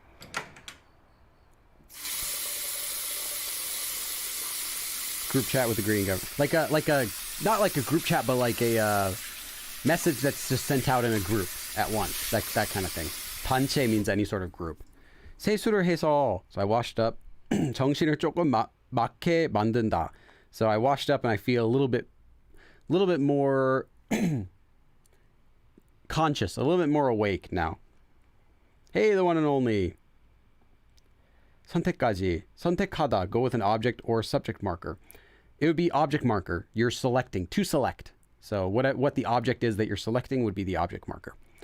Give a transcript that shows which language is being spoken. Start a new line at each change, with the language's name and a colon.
English: Group chat with the green government. Like a not like a group chat, but like a message that's just sent out in a group at once. That kind of thing. 단체 means any sort of group.
Korean: 세수를 해서,
English: so I washed up.
Korean: 정신을 조금 맑게 만든다.
English: So I washed up and I feel a little bit more conscious, a little bit more awake now. Hey, the one and only.
Korean: 선택까지. 선택하다.
English: Go with an object or subject marker. It would be object marker. You're selecting. To select. So what the object is that you're selecting would be the object marker.